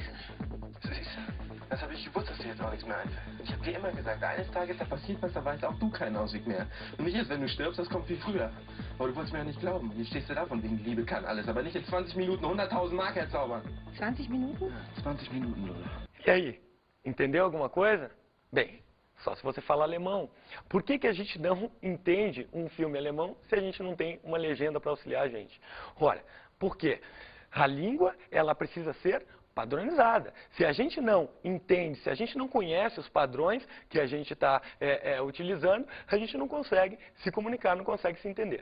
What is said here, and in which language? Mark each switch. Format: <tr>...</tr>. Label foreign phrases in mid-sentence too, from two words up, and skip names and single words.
<de>Siehst du, das habe ich gewusst, dass dir jetzt auch nichts mehr einfällt. Ich habe dir immer gesagt, eines Tages, da passiert was, da weiß auch du keinen Ausweg mehr. Und nicht erst, wenn du stirbst, das kommt viel früher. Aber du wolltest mir ja nicht glauben. Hier stehst du da von wegen Liebe kann alles, aber nicht in 20 Minuten 100.000 Mark herzaubern. 20 Minuten? 20 Minuten, Lola.</de> <pt>E aí, entendeu alguma coisa? Bem, só se você fala alemão. Por que a gente não entende um filme alemão se a gente não tem uma legenda para auxiliar a gente? Olha, por quê? A língua, ela precisa ser padronizada. Se a gente não entende, se a gente não conhece os padrões que a gente está utilizando, a gente não consegue se comunicar, não consegue se entender.</pt>